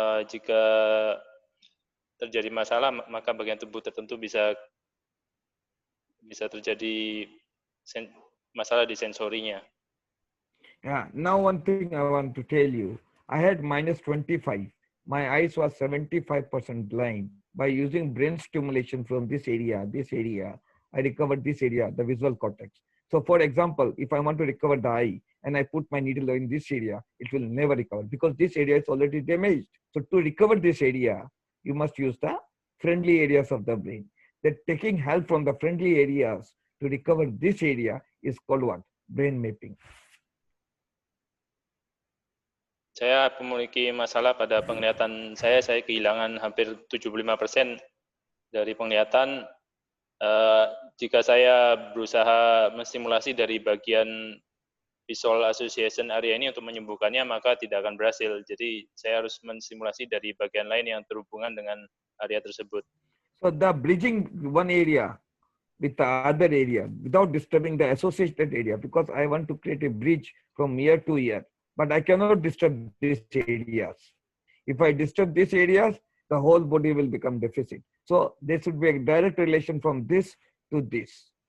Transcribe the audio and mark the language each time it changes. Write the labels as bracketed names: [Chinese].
[Indonesian] Jika terjadi masalah, maka bagian tubuh tertentu bisa terjadi masalah di sensorinya. Yeah. [English] Now one thing I want to tell you, I had -25. My eyes was 75% blind. By using brain stimulation from this area, I recovered this area, the visual cortex. So for example, if I want to recover the eye and I put my needle in this area, it will never recover because this area is already damaged. So to recover this area, you must use the friendly areas of the brain. That taking help from the friendly areas to recover this area is called what? Brain mapping. [Indonesian] Saya memiliki masalah pada penglihatan saya kehilangan hampir 75% dari penglihatan. Jika saya berusaha menstimulasi dari bagian visual association area ini untuk menyembuhkannya, maka tidak akan berhasil. Jadi saya harus menstimulasi dari bagian lain yang terhubungan dengan area tersebut. [English] So the bridging one area with the other area without disturbing the associated area, because I want to create a bridge from ear to ear. But I cannot disturb these areas. If I disturb these areas, the whole body will become deficit. So there should be a direct relation from this to this.